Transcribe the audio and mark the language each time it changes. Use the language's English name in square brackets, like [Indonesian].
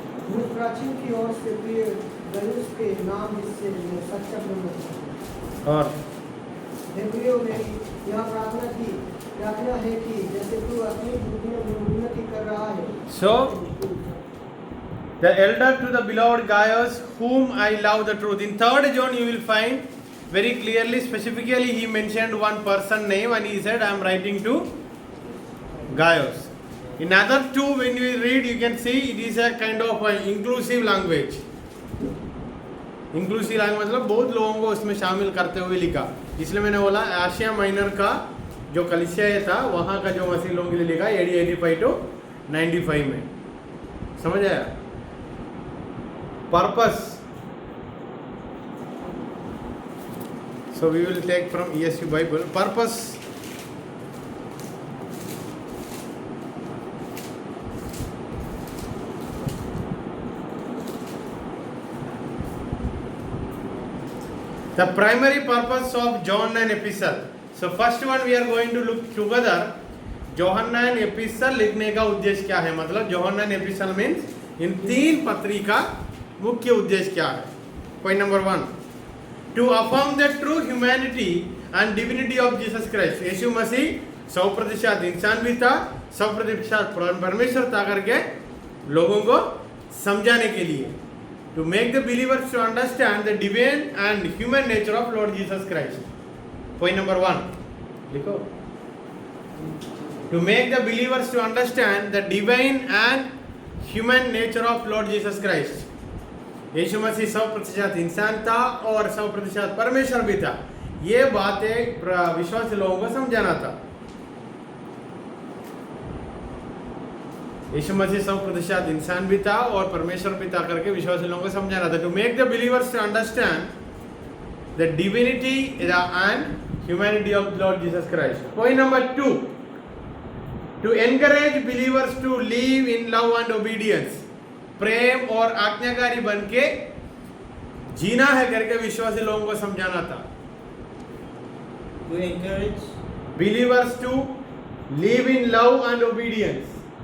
[Hindi] मुझ प्राचीन की ओर से प्रिय गयुस के नाम, जिससे मैं सच्चा प्रेम रखता हूँ. और हे प्रियो, मेरी यह प्रार्थना है कि जैसे तू अपनी बुद्धियों में उन्नति कर रहा है. [English] So the elder to the beloved Gaius, whom I love the truth. In 3rd John you will find very clearly, specifically he mentioned one person name and he said I am writing to Gaius. In other two, when you read, you can see it is a kind of inclusive language. [Hindi] Inclusive language मतलब बहुत लोगों को उसमें शामिल करते हुए लिखा. इसलिए मैंने बोला एशिया माइनर का जो कलिसिया था वहाँ का जो मसीह लोगों के लिए लिखा AD 85 to 95 में. समझ आया. Purpose. [English] So we will take from ESV Bible. Purpose. The primary purpose of John and epistle. So first one we are going to look together. [Hindi] यूहन्ना एंड एपिस्टल लिखने का उद्देश्य क्या है. मतलब यूहन्ना एंड एपिस्टल मीन्स इन 3 पत्री का मुख्य उद्देश्य क्या है. [English] Point number 1, to affirm the true humanity and divinity of Jesus Christ. [Hindi] यीशु मसीह 100% इंसान भी था, 100% परमेश्वर था करके लोगों को समझाने के लिए. [English] To make the believers to understand the divine and human nature of Lord Jesus Christ. [Hindi] Point number 1 लिखो. [English] To make the believers to understand the divine and human nature of Lord Jesus Christ. [Hindi] यीशु मसीह 100% इंसान था और 100% परमेश्वर भी था. ये बातें विश्वासी लोगों को समझाना था. यीशु मसीह 100% इंसान भी था और परमेश्वर भी था करके विश्वासी लोगों को समझाना था. [English] To make the believers to understand the divinity and humanity of Lord Jesus Christ. Point number 2. To encourage believers to live in love and obedience. [Hindi] प्रेम और आज्ञाकारी बन के जीना है करके विश्वासी लोगों को समझाना था. [English] To encourage believers to live in love and obedience.